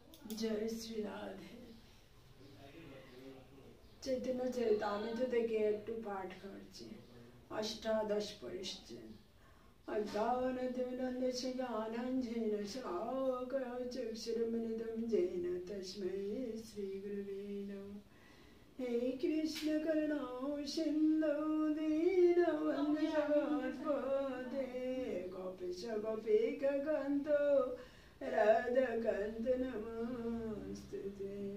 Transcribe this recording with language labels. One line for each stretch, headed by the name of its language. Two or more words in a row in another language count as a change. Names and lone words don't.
Bangla: জয় শ্রী রাধে। चैतन्य चरितामृत থেকে একটু পাঠ করছি। অষ্টাদশ পরিচ্ছেদ।
Sanskrit: अज्ञानतिमिरन्धस्य ज्ञानाञ्जनेन शलाकया चक्षुरुन्मिलितं येन तस्मै श्रीगुरवे नमः। हे कृष्ण करुणा सिन्धो दीनबन्धु जगत्पते गोपीश गोपिकान्तो राधाकान्त नमोऽस्तुते।